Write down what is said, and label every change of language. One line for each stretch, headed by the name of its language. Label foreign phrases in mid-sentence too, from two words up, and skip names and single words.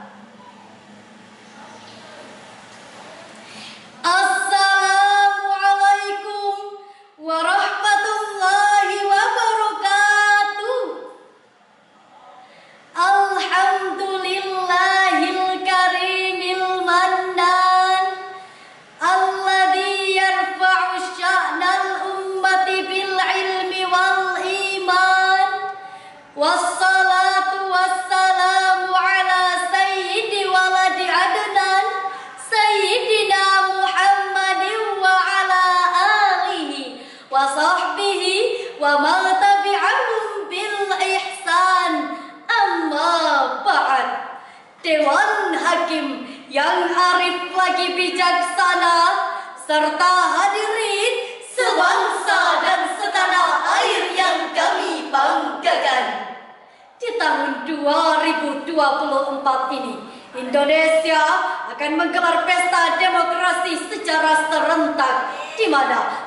Arabic: السلام عليكم ورحمة الله وبركاته. الحمد لله الكريم المنان الذي يرفع شأن الأمة بالعلم والإيمان. والصلاة والسلام على سيد ولد عدنان سيدنا محمد وعلى آله وصحبه ومن تبعهم بإحسان. أما بعد.
Indonesian: Dewan Hakim yang arif lagi bijaksana serta hadirin sebangsa dan setanah air yang kami banggakan. Di tahun 2024 ini, Indonesia akan menggelar pesta demokrasi secara serentak, di mana